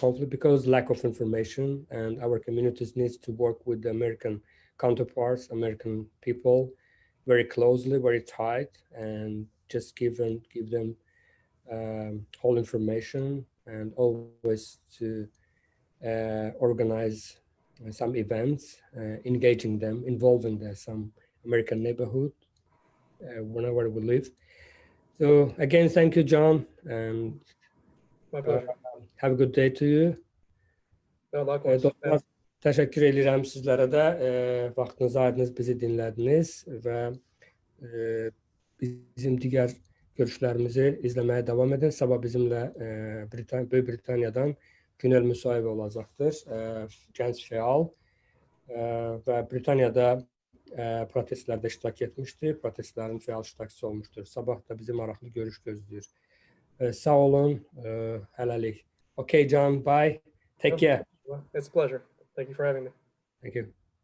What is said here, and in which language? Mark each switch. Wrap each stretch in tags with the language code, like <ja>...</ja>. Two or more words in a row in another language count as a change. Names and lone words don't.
<en>conflict because lack of information, and our communities needs to work with the American counterparts, American people, very closely, very tight, and just give them whole information, and always to organize some events, engaging them, involving some American neighborhood whenever we live. So again, thank you, John, and My pleasure. have a good day to you. Likewise.</en> <az>Dostlar, təşəkkür edirəm sizlərə də. Vaxtınızı ayırdınız, bizi dinlədiniz və bizim digər görüşlərimizi izləməyə davam edin. Sabah bizimlə Böyük Britaniyadan Günel müsahibə olacaqdır. Gənc fəal və Britaniyada protestlərdə iştirak etmişdi. Protestlərin fəal iştirakçısı olmuşdur. Sabah da bizi maraqlı görüş gözləyir. Sağ olun, hələlik.</az> <en>Okay, John, bye. Take care. It's a pleasure. Thank you for having me. Thank you.</en>